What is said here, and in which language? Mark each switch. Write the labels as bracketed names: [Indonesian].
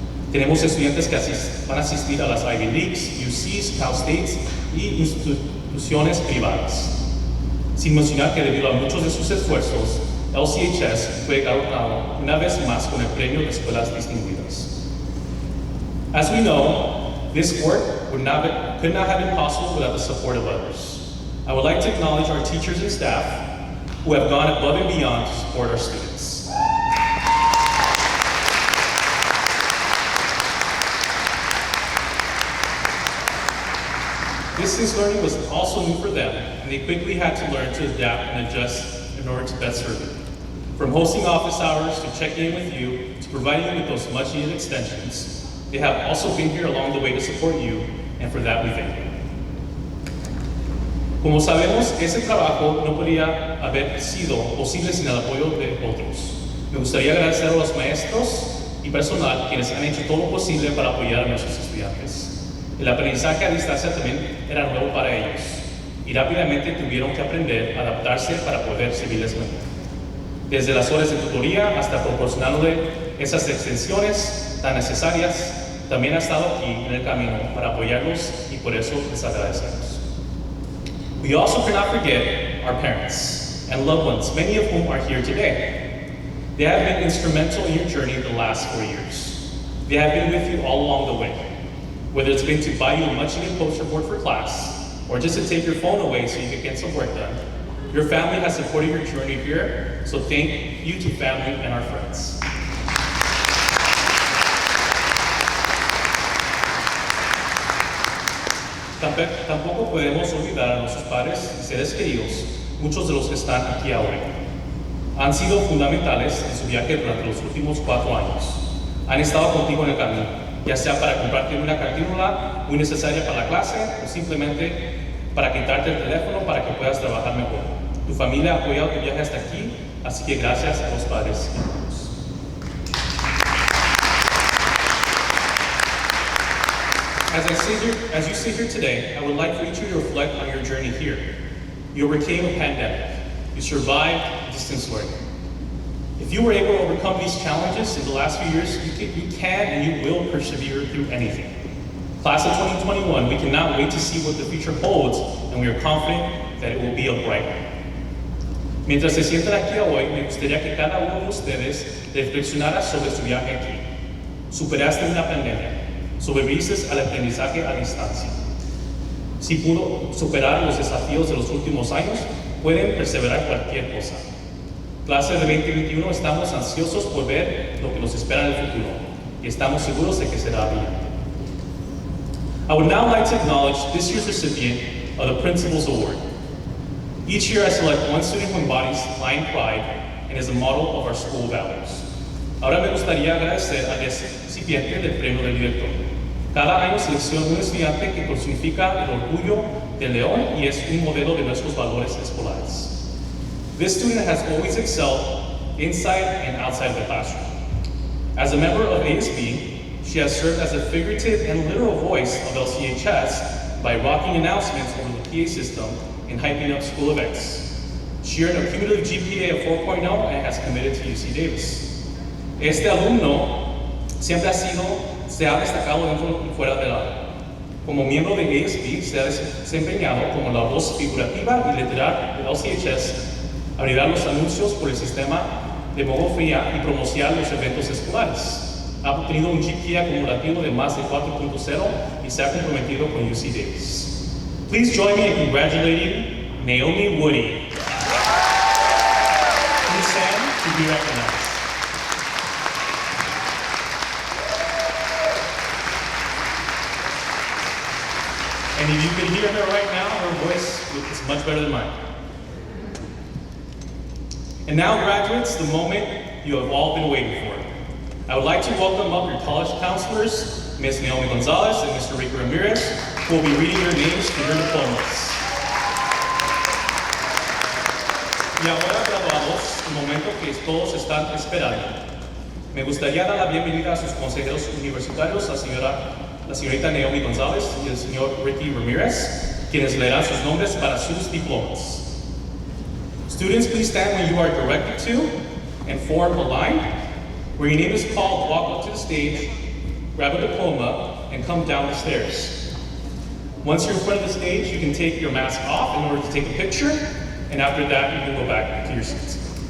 [Spanish] Tenemos estudiantes que van a asistir a las Ivy Leagues, UCs, Cal States y instituciones privadas. Sin mencionar que debido a muchos de sus esfuerzos, LCHS fue galardonado una vez más con el premio de escuelas distinguidas. [English] As we know, this work could not have been possible without the support of others. I would like to acknowledge our teachers and staff who have gone above and beyond to support our students. Distance learning was also new for them, and they quickly had to learn to adapt and adjust in order to best serve you. From hosting office hours to checking in with you to providing you with those much needed extensions, they have also been here along the way to support you, and for that we thank you. [Spanish] Como sabemos, ese trabajo no podría haber sido posible sin el apoyo de otros. Me gustaría agradecer a los maestros y personal quienes han hecho todo lo posible para apoyar a nuestros estudiantes. El aprendizaje a distancia también era nuevo para ellos y rápidamente tuvieron que aprender a adaptarse para poder servirles mejor. Desde las horas de tutoría hasta proporcionándole esas extensiones tan necesarias, también ha estado aquí en el camino para apoyarlos y por eso les agradecemos. [English] We also cannot forget our parents and loved ones, many of whom are here today. They have been instrumental in your journey the last 4 years. They have been with you all along the way. Whether it's been to buy you a much-needed poster board for class, or just to take your phone away so you can get some work done, your family has supported your journey here, so thank you to family and our friends. [Spanish] Tampoco podemos olvidar a nuestros padres y seres queridos, muchos de los que están aquí ahora. Han sido fundamentales en su viaje durante los últimos 4 años. Han estado contigo en el camino, ya sea para comprarte una cartilla muy necesaria para la clase o simplemente para quitarte el teléfono para que puedas trabajar mejor. Tu familia ha apoyado tu viaje hasta aquí, así que gracias a los padres y hermanos. [English] As you sit here today, I would like for you to reflect on your journey here. You overcame a pandemic. You survived distance learning. If you were able to overcome these challenges in the last few years, you can and you will persevere through anything. Class of 2021, we cannot wait to see what the future holds, and we are confident that it will be a bright one. [Spanish] Mientras se sientan aquí hoy, me gustaría que cada uno de ustedes reflexionara sobre su viaje aquí. Superaste una pandemia. Sobreviviste al aprendizaje a distancia. Si pudo superar los desafíos de los últimos años, pueden perseverar cualquier cosa. Clase de 2021, estamos ansiosos por ver lo que nos espera en el futuro y estamos seguros de que será brillante. [English] I would now like to acknowledge this year's recipient of the Principal's Award. Each year I select one student who embodies lion pride and is a model of our school values. [Spanish] Ahora me gustaría agradecer al recipiente del premio del director. Cada año selecciona un estudiante que personifica el orgullo del león y es un modelo de nuestros valores escolares. [English] This student has always excelled inside and outside the classroom. As a member of ASB, she has served as a figurative and literal voice of LCHS by rocking announcements over the PA system and hyping up school events. She earned a cumulative GPA of 4.0 and has committed to UC Davis. [Spanish] Este alumno siempre se ha destacado dentro y fuera del aula. Como miembro de ASB, se ha desempeñado como la voz figurativa y literal de LCHS, abrirá los anuncios por el sistema de demografía y promocionar los eventos escolares. Ha obtenido un GPA acumulativo de más de 4.0 y se ha comprometido con UC Davis. [English] Please join me in congratulating Naomi Woody. Please stand to be recognized. And if you can hear her right now, her voice is much better than mine. And now, graduates, the moment you have all been waiting for. I would like to welcome up your college counselors, Ms. Naomi Gonzalez and Mr. Rico Ramirez, who will be reading your names to your diplomas. [Spanish] Y ahora, graduados, el momento que todos están esperando. Me gustaría dar la bienvenida a sus consejeros universitarios, la señorita Naomi González y el señor Ricky Ramirez, quienes leerán sus nombres para sus diplomas. [English] Students, please stand when you are directed to and form a line. Where your name is called, walk up to the stage, grab a diploma, and come down the stairs. Once you're in front of the stage, you can take your mask off in order to take a picture, and after that, you can go back to your seats.